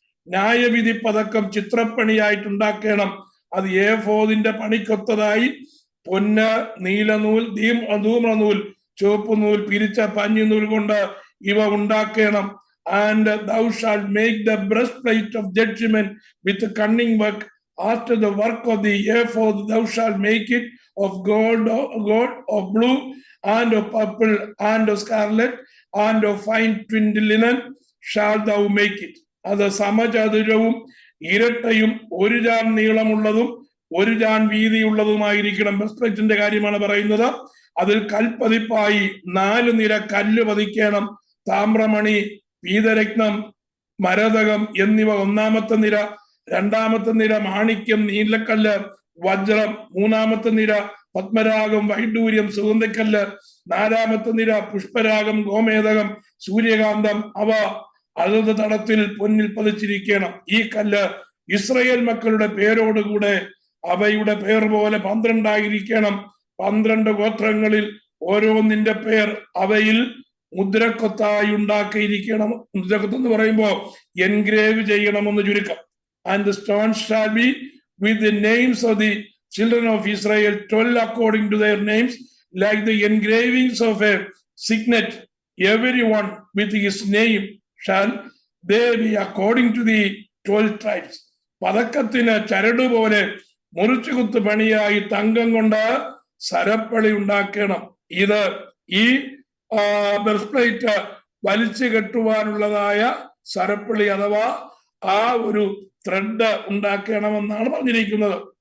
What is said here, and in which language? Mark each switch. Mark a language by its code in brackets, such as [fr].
[ml] ന്യായവിധി പതക്കം ചിത്രപ്പണിയായിട്ടുണ്ടാക്കണം. അത് ഏഫോദിന്റെ പണിക്കൊത്തതായി പൊന്ന്, നീലനൂൽ, ധൂമ്രനൂൽ, ചുവപ്പ് നൂൽ, പിരിച്ച പഞ്ഞിനൂൽ കൊണ്ട് ഇവ ഉണ്ടാക്കണം. [en] And thou shalt make the breastplate of judgment with cunning work. After the work of the ephod thou shalt make it of gold, of blue, and of purple, and of scarlet, and of fine twinned linen shalt thou make it. [ml] അത് സമചതുരവും ഇരട്ടയും 1 ജാൻ നീളമുള്ളതും 1 ജാൻ വീതിയുള്ളതുമായിരിക്കണം. ബ്രസ്റ്റ്പ്ലേറ്റിന്റെ കാര്യമാണ് പറയുന്നത്. അതിൽ കൽപ്പതിപ്പായി 4 നിര കല്ല് പതിക്കണം. താമ്രമണി, പീതരത്നം, മരതകം എന്നിവ 1-ാമത്തെ നിര. 2-ാമത്തെ നിര മാണിക്യം, നീലക്കല്ല്, വജ്രം. 3-ാമത്തെ നിര പത്മരാഗം, വൈഡൂര്യം, സുഗന്ധക്കല്ല്. 4-ാമത്തെ നിര പുഷ്പരാഗം, ഗോമേതകം, സൂര്യകാന്തം. അവ അതത് തടത്തിൽ പൊന്നിൽ പതിച്ചിരിക്കണം. ഈ കല്ല് ഇസ്രയേൽ മക്കളുടെ പേരോടുകൂടെ അവയുടെ പേർ പോലെ 12 ആയിരിക്കണം. 12 ഗോത്രങ്ങളിൽ ഓരോന്നിന്റെ പേർ അവയിൽ മുദ്രക്കൊത്തായി ഉണ്ടാക്കിയിരിക്കണം. മുദ്രക്കൊത്ത് എന്ന് പറയുമ്പോൾ എൻഗ്രേവ് ചെയ്യണമെന്ന് ചുരുക്കം. [en] And the stones shall be with the names of the children of Israel, 12 according to their names, like the engravings of a signet, everyone with his name shall they be according to the 12 tribes. [ml] പതക്കത്തിന് ചരട് പോലെ മുറിച്ചുകുത്ത് പണിയായി തങ്കം കൊണ്ട് സരപ്പളി ഉണ്ടാക്കണം. ഇത് ഈ ബ്രസ്റ്റ്പ്ലേറ്റ് വലിച്ചു കെട്ടുവാനുള്ളതായ സരപ്പളി അഥവാ ആ ഒരു ത്രെഡ് ഉണ്ടാക്കണമെന്നാണ് പറഞ്ഞിരിക്കുന്നത്.